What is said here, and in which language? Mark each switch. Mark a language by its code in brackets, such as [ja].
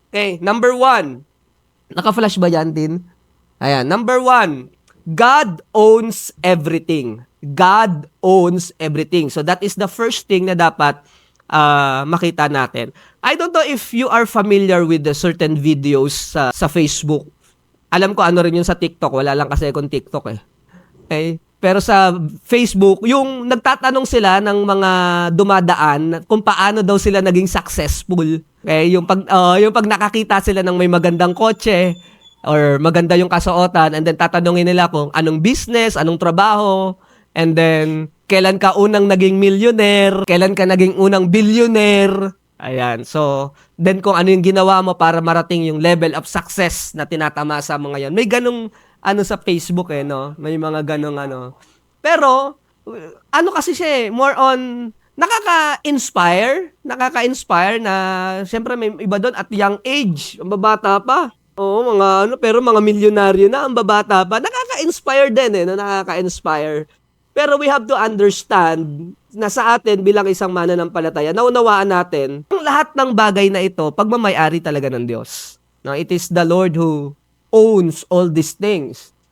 [tl] Okay, number 1. Naka-flash ba yan din? Ayan, number 1. [en] God owns everything. God owns everything. So that is the first thing [tl] na dapat makita natin. [en] I don't know if you are familiar with the certain videos sa Facebook. [tl] Alam ko ano rin yun sa TikTok. Wala lang kasi akong TikTok eh. Okay? Pero sa Facebook, yung nagtatanong sila ng mga dumadaan kung paano daw sila naging successful. Okay? Yung pag nakakita sila ng may magandang kotse or maganda yung kasuotan, and then tatanungin nila kung anong business, anong trabaho, and then kailan ka unang naging millionaire, kailan ka naging unang billionaire. Ayan. So, then kung ano yung ginawa mo para marating yung level of success na tinatama sa mga yan. May ganong sa Facebook eh, no? May mga ganong ano. Pero, ano kasi siya eh, more on, nakaka-inspire na, syempre may iba doon at young age, ang babata pa. Oo, pero mga milyonaryo na, ang babata pa. Nakaka-inspire din eh, no? Nakaka-inspire. Pero [en] we have to understand [tl] na sa atin bilang isang mananampalataya, naunawaan natin, ang lahat ng bagay na ito, pagmamayari talaga ng Diyos. No? [en] It is the Lord who owns all these things.